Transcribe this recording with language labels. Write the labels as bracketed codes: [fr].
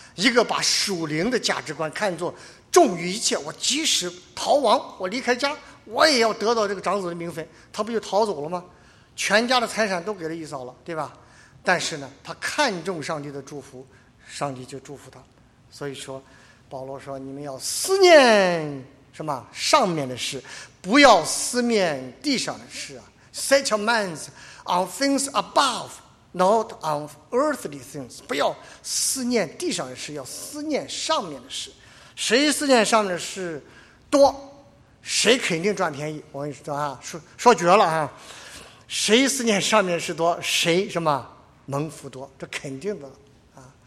[zh] 一个把属灵的价值观看作重于一切，我即使逃亡，我离开家，我也要得到这个长子的名分，他不就逃走了吗？全家的财产都给了以扫了，对吧？但是呢他看重上帝的祝福，上帝就祝福他。所以说保罗说你们要思念什么上面的事，不要思念地上的事啊。 [en] Set your minds on things above, not on earthly things. [zh] 不要思念地上的事，要思念上面的事。谁思念上面的事多，谁肯定赚便宜。我跟你说啊，说绝了啊。谁思念上面事多，谁什么蒙福多，这肯定的啊！